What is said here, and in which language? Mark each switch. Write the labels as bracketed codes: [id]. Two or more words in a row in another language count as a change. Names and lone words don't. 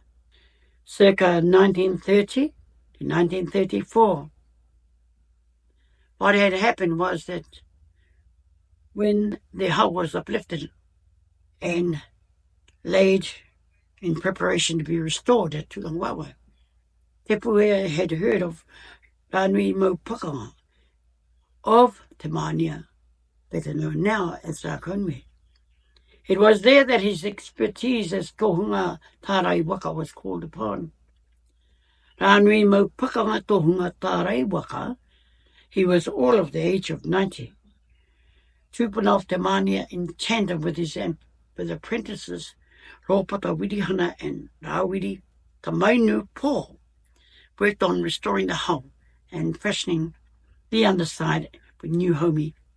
[en] Circa 1930 to 1934, what had happened was that when the hull was uplifted and laid in preparation to be restored at Tūrangawaewae, Te Pue had heard of Rānui Maupakanga of Te Mania, better known now as Raakaunui. It was there that his expertise as [mi] tohunga tārai waka [en] was called upon. Rānui Maupakanga [mi] tohunga tārai waka, [en] he was all of the age of 90. Tupuna of Te Mania, in tandem with his apprentices, Rōpata Wirihana and Rāwiri Kamainu Paul, worked on restoring the hull and fashioning the underside with new homie.